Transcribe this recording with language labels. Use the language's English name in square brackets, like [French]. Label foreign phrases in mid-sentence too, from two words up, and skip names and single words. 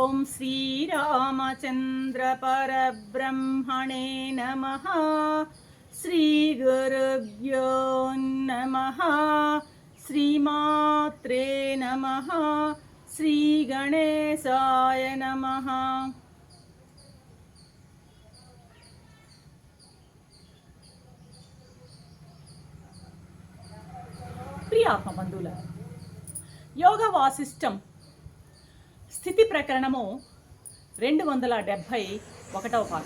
[Sanskrit] श्रीरामचन्द्रपरब्रह्मणे नमः। श्रीगुरुभ्यो नमः। श्रीमात्रे नमः। श्रीगणेशाय नमः। [Telugu] ప్రియ ఆత్మబంధువుల యోగ వాసిష్టం స్థితి ప్రకరణము 271వ పాఠం.